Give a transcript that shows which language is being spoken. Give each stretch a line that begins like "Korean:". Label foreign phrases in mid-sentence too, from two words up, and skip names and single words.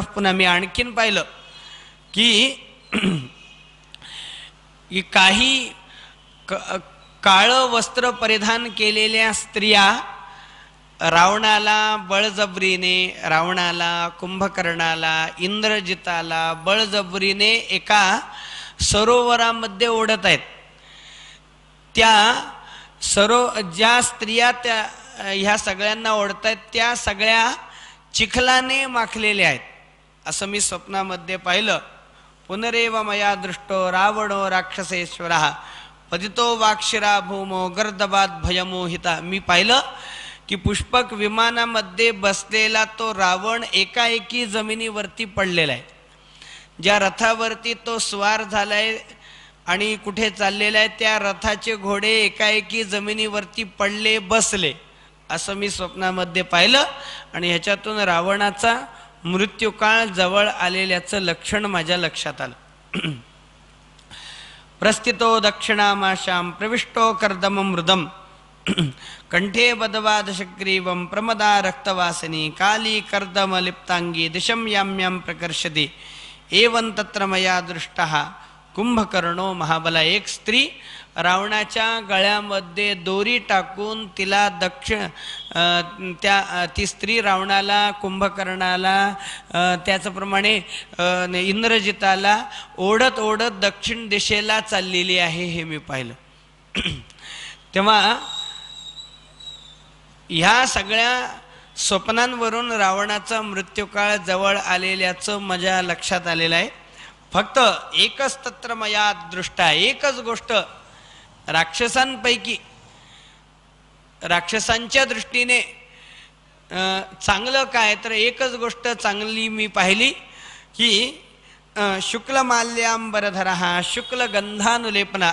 Marathi: पुन्हा मी आणखीन पाहिलं की काही काळं वस्त्र परिधान केलेल्या स्त्रिया रावणाला बळजबरीने, रावणाला, कुंभकर्णाला, इंद्रजिताला बळजबरीने एका सरोवरामध्ये ओढत आहेत. ज्या स्त्रिया त्या ह्या सगळ्यांना ओढतायत त्या सगळ्या चिखलाने माखलेल्या आहेत, असं मी स्वप्नामध्ये पाहिलं.
Sanskrit: पुनरेव मया दृष्टो रावणो राक्षसेश्वरः पतितो वाक्षिरा भूमो गर्दबाद भयमोहिता.
Marathi: मी पाहिलं की पुष्पक विमानामध्ये बसलेला तो रावण एकाएकी जमिनीवरती पडलेला आहे. ज्या रथावरती तो स्वार झालाय आणि कुठे चाललेला आहे त्या रथाचे घोडे एकाएकी जमिनीवरती पडले, बसले, असं मी स्वप्नामध्ये पाहिलं. आणि ह्याच्यातून रावणाचा मृत्यूकाळ जवळ आलेल्याचं लक्षण माझ्या लक्षात आलं.
Sanskrit: प्रस्थितो दक्षिणामाशां प्रविष्टो कर्दम मृदम कंठे बदवादशग्रीवं प्रमदा रक्तवासिनी काली कर्दम लिप्तांगी दिशम याम्यां प्रकर्षति एवं तत्र मया दृष्टः कुंभकर्णो महाबला.
Marathi: एक स्त्री रावणाच्या गळ्यामध्ये दोरी टाकून तिला ती स्त्री रावणाला, कुंभकर्णाला, त्याचप्रमाणे इंद्रजिताला ओढत ओढत दक्षिण दिशेला चाललेली आहे, हे मी पाहिलं. तेव्हा ह्या सगळ्या स्वप्नांवरून रावणाचा मृत्यूकाळ जवळ आलेल्याचं माझ्या लक्षात आलेलं आहे. फक्त एकच
Sanskrit: तत्र मया दृष्टा,
Marathi: एकच गोष्ट राक्षसांपैकी, राक्षसांच्या दृष्टीने चांगलं काय, तर एकच गोष्ट चांगली मी पाहिली की
Sanskrit: शुक्लमाल्याम्बरधरः शुक्लगंधानुलेपना.